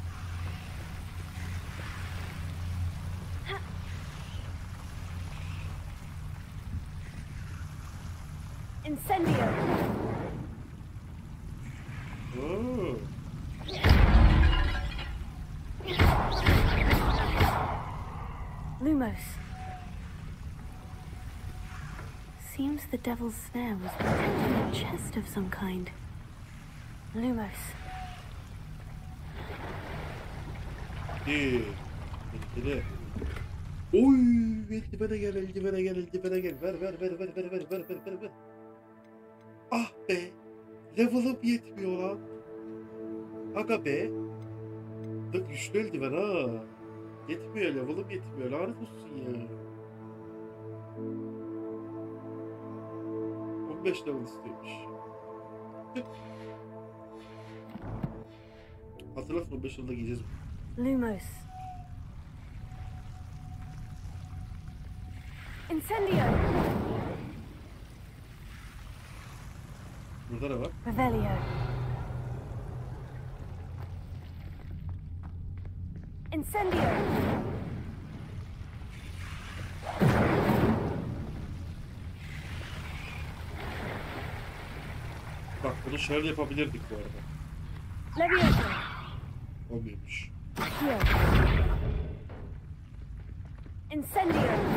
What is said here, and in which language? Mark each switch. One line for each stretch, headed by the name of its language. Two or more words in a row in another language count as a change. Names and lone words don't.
Turkish: Incendio. Oh. Lumos.
English: Seems the Devil's Snare was protecting a chest of some kind.
Turkish: Lumos. Tehlikeli. Oy, eldivene gel, eldivene gel, eldivene gel. Ver. Ah be. Level'ım yetmiyor lan. Aga be. Da güçlü eldiven ha. Yetmiyor, level'ım yetmiyor. Lanet olsun ya. 15 level istiyormuş. Hatırlatma 15 level'da giyeceğiz mi? Lumos. Incendio. Burada ne var? Revelio. Incendio. Bak bunu şöyle yapabilirdik bu arada. Levioso. Olmuyormuş. Accio. Incendio.